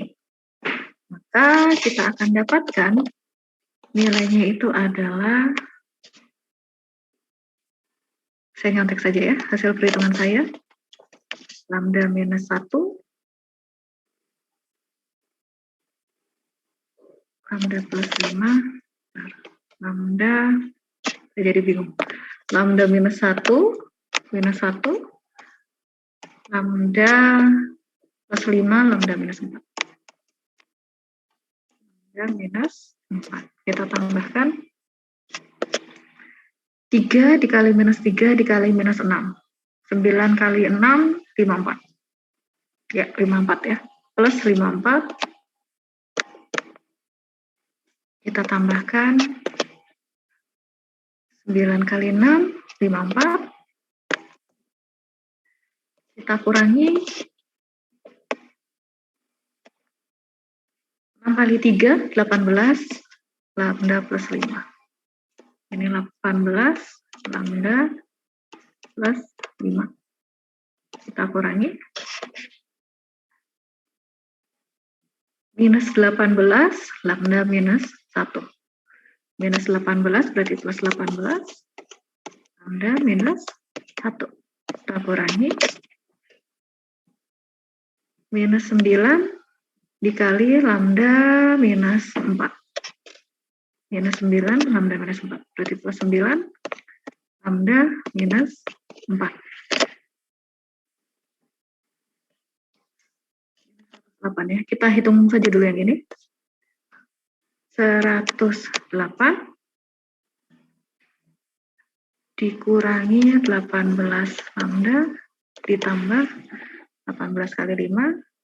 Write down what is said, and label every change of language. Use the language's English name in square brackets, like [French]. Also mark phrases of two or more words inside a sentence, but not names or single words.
[Indonesian] Maka kita akan dapatkan nilainya itu adalah, saya nyontek saja ya, hasil perhitungan saya, lambda minus 1, lambda plus 5, lambda, saya jadi bingung, lambda minus 1, lambda plus 5, lambda minus 4. Lambda minus 4. Kita tambahkan 3 dikali minus 3 dikali minus 6. 9 kali 6, 54. Ya, 54 ya. Plus 54. Kita tambahkan 9 kali 6, 54. Kita kurangi 6 kali 3, 18, lambda plus 5. Ini 18, lambda plus 5. Kita kurangi. Minus 18, lambda minus 1. Minus 18 berarti plus 18, lambda minus 1. Kita kurangi. Minus 9 dikali lambda minus 4. Minus 9, lambda minus 4. Berarti plus 9, lambda minus 4. 8 ya. Kita hitung saja dulu yang ini. 108 dikurangi 18 lambda ditambah 18 kali 5.